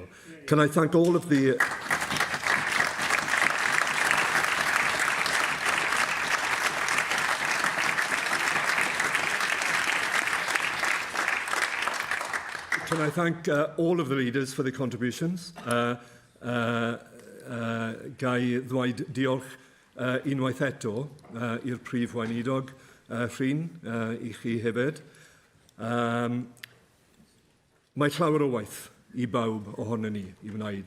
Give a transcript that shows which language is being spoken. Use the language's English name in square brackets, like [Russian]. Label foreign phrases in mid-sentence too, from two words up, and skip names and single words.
[English] Can I thank all of the... Can I thank all of the leaders for their contributions? [Welsh] Gai ddweud diolch unwaith eto i'r Prif Weinidog Rhin, I chi hefyd. Mae llawer o waith I bawb ohono ni I wneud.